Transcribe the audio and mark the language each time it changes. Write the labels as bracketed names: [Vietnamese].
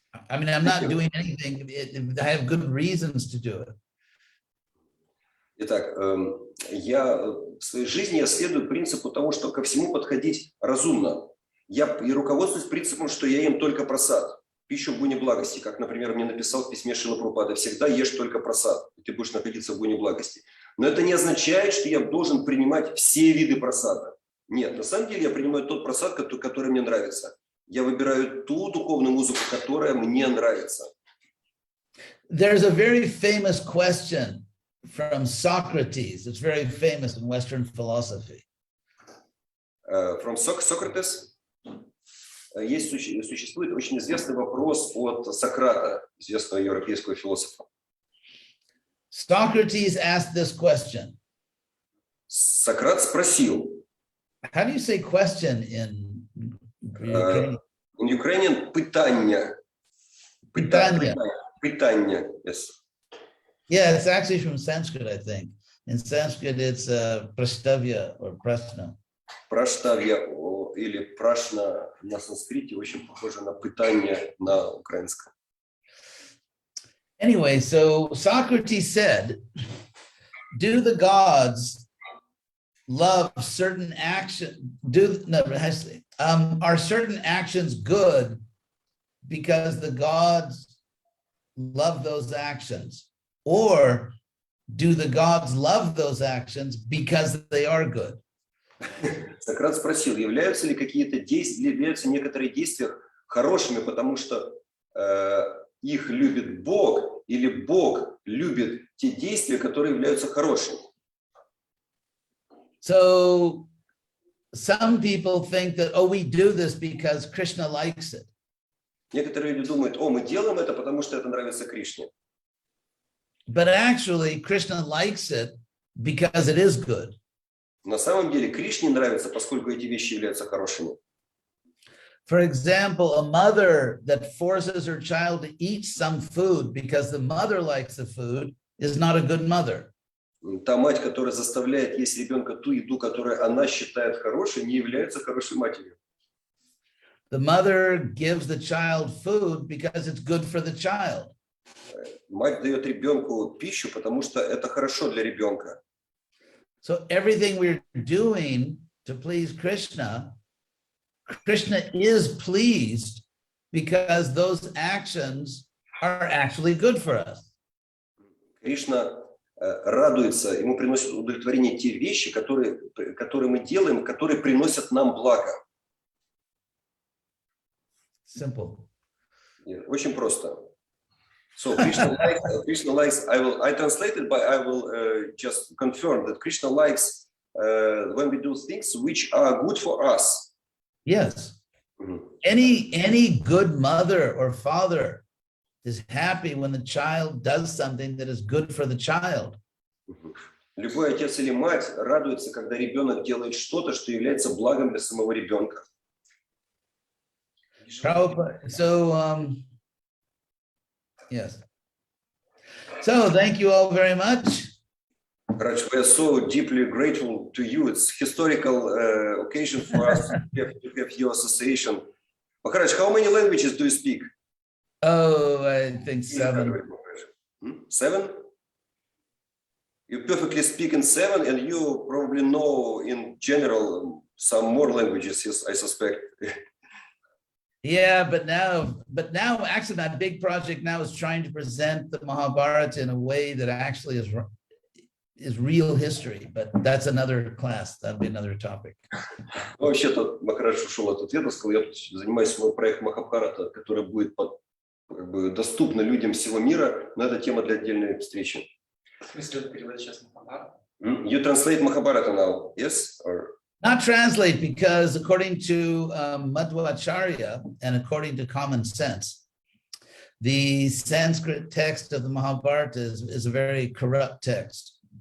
[English] I mean, I'm not doing anything. I have good reasons to do it. [Russian] Итак, я в своей жизни следую принципу того, что ко всему подходить разумно. Я и руководствуюсь принципом, что я ем только прасад, пищу в гуне благости, как, например, мне написал в письме Шрила Прабхупады: всегда ешь только прасад, и ты будешь находиться в гуне благости. Но это не означает, что я должен принимать все виды прасада. Нет, на самом деле я принимаю тот прасад, который мне нравится. Я выбираю ту духовную музыку, которая мне нравится. [English] There's a very famous question from Socrates. It's very famous in Western philosophy. From Socrates. [Russian] существует очень известный вопрос от Сократа, известного европейского философа. [English] Socrates asked this question. [Russian] Сократ спросил, [English] How do you say question in Ukrainian? in Ukrainian [Ukrainian] питання. Питання. Питання, [English] yes. Yeah, it's actually from Sanskrit, I think. In Sanskrit, it's prastavya or prasna. [Russian] Праштавья или прашна на санскрите очень похоже на питание на украинском. [English] Anyway, so Socrates said, do the gods love certain action? Are certain actions good because the gods love those actions? Or do the gods love those actions because they are good? [Russian] Сократ спросил, являются некоторые действия хорошими, потому что их любит Бог, или Бог любит те действия, которые являются хорошими. [English] So some people think that, oh, we do this because Krishna likes it. [Russian] Некоторые люди думают, мы делаем это, потому что это нравится Кришне. [English] But actually, Krishna likes it because it is good. [Russian] На самом деле Кришне нравится, поскольку эти вещи являются хорошими. [English] For example, a mother that forces her child to eat some food because the mother likes the food is not a good mother. [Russian] Та мать, которая заставляет есть ребенка ту еду, которую она считает хорошей, не является хорошей матерью. [English] The mother gives the child food because it's good for the child. [Russian] Мать дает ребенку пищу, потому что это хорошо для ребенка. [English] So everything we're doing to please Krishna, Krishna is pleased because those actions are actually good for us. [Russian] Кришна радуется, ему приносит удовлетворение те вещи, которые мы делаем, которые приносят нам благо. [English] Simple. [Russian] Очень просто. [English] So Krishna likes. I translate it, but I will just confirm that Krishna likes when we do things which are good for us. Yes. Mm-hmm. Any good mother or father is happy when the child does something that is good for the child. [Russian] Любой отец или мать радуется, когда ребенок делает что-то, что является благом для самого ребенка. [English] So, yes. So, thank you all very much. Raj, we are so deeply grateful to you. It's historical occasion for us to have your association. Maharaj, how many languages do you speak? Oh, I think 7. 7? You perfectly speak in 7, and you probably know in general some more languages, yes, I suspect. Yeah, but now actually my big project now is trying to present the Mahabharata in a way that actually is real history, but that's another class, that'll be another topic. [Russian] Вообще-то Махарадж ушел от ответа, сказал, я тут занимаюсь свой проект Махабхарата, который будет доступно людям всего мира, но это тема для отдельной встречи. В смысле, вы переводите сейчас Махабхарата? [English] You translate Mahabharata now, yes? Or... Not translate, because according to Madhvacharya and according to common sense, the Sanskrit text of the Mahabharata is a very corrupt text.